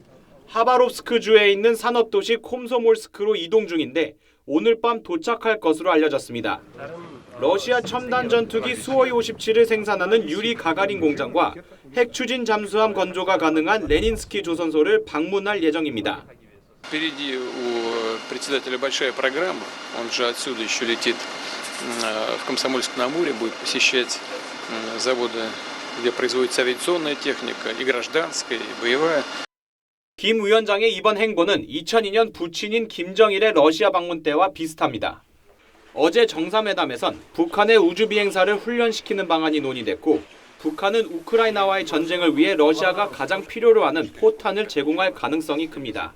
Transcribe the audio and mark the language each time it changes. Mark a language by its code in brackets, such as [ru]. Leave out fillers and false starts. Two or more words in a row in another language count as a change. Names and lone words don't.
[ko] 하바롭스크주에 있는 산업도시 콤소몰스크로 이동 중인데 오늘 밤 도착할 것으로 알려졌습니다. 러시아 첨단 전투기 수호이 57을 생산하는 유리 가가린 공장과 핵 추진 잠수함 건조가 가능한 레닌스키 조선소를 방문할 예정입니다. [ru] Впереди у председателя большая программа. Он же отсюда еще летит в Комсомольск-на-Амуре, будет посещать заводы, где производится авиационная техника, и гражданская, и боевая. [ko] 김 위원장의 이번 행보는 2002년 부친인 김정일의 러시아 방문 때와 비슷합니다. 어제 정상회담에선 북한의 우주 비행사를 훈련시키는 방안이 논의됐고 북한은 우크라이나와의 전쟁을 위해 러시아가 가장 필요로 하는 포탄을 제공할 가능성이 큽니다.